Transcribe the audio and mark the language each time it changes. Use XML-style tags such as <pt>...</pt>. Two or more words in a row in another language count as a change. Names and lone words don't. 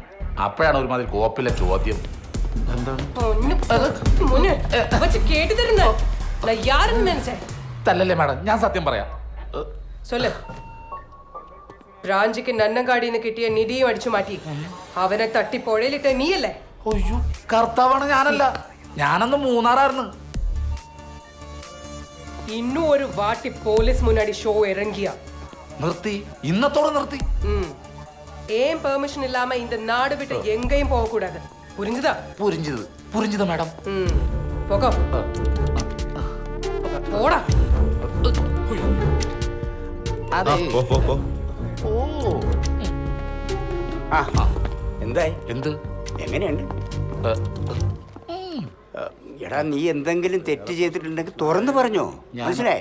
<ml>അപ്പോഴാണ് ഒരുമാതിരി കോപ്പിലെ ചോദ്യം. തല്ലല്ലേ മാഡം, ഞാൻ സത്യം പറയാം. ബ്രാഞ്ചിക്ക് നന്നങ്കാടിന്ന് കിട്ടിയ നിധിയും അടിച്ചു മാറ്റി അവനെ തട്ടി പുഴയിലിട്ട നീയല്ലേ? അയ്യോ, കർത്താവാണ് ഞാനല്ല. ഞാനന്ന് മൂന്നാറായിരുന്നു.</ml> <ta>இன்னும் ஒரு வாட்டி போலீஸ் முன்னாடி ஷோ இறங்கியா</ta> <ml>നിർത്തി, ഇന്നത്തോടെ നിർത്തി.</ml> <ta>ஏன் பெர்மிஷன் இல்லாம இந்த நாடு விட்டு எங்கேயும் போக கூடாது, புரிஞ்சுதா?</ta> <ml>പുരിഞ്ചിത് മാഡം.</ml> <ta>போகோ போடா.</ta> <ml>അതെ. ഓ, ആ എന്തായി? എന്ത്? എങ്ങനെയുണ്ട്? എടാ, നീ എന്തെങ്കിലും തെറ്റ് ചെയ്തിട്ടുണ്ടെങ്കിൽ തുറന്നു പറഞ്ഞോ, മനസ്സിലായോ?</ml>